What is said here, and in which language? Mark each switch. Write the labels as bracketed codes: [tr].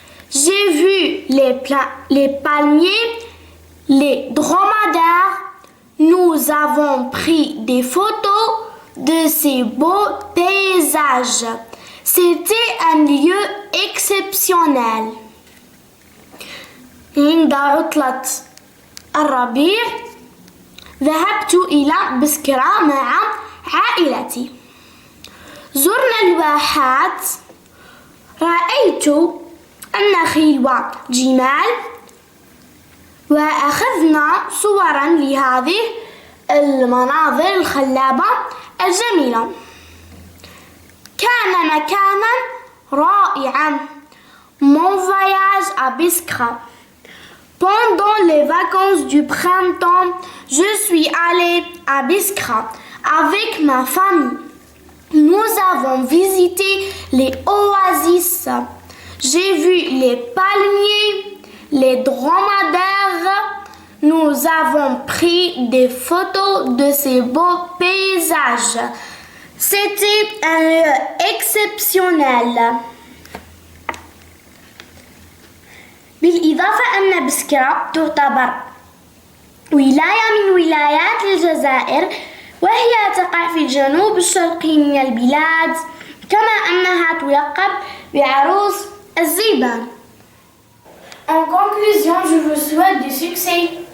[fr] J'ai vu les palmiers, les dromadaires. Nous avons pris des photos de ces beaux paysages. C'était un lieu exceptionnel. [ar] عند عطلة الربيع ذهبت إلى بسكرة مع عائلتي. زرنا الواحات. رأيت النخيل وجمال. وأخذنا صورا لهذه المناظر الخلابة الجميلة. كان مكانا رائعا. [fr] Mon voyage à Biskra. Pendant les vacances du printemps, je suis allée à Biskra avec ma famille. Nous avons visité les oasis. J'ai vu les palmiers, les dromadaires. Nous avons pris des photos de ces beaux paysages. C'était un lieu exceptionnel. [ar] بالإضافة أن بسكرة تعتبر ولاية من ولايات الجزائر، وهي تقع في الجنوب الشرقي من البلاد، كما أنها تلقب بعروس الزيبان. [fr] En conclusion, je vous souhaite du succès.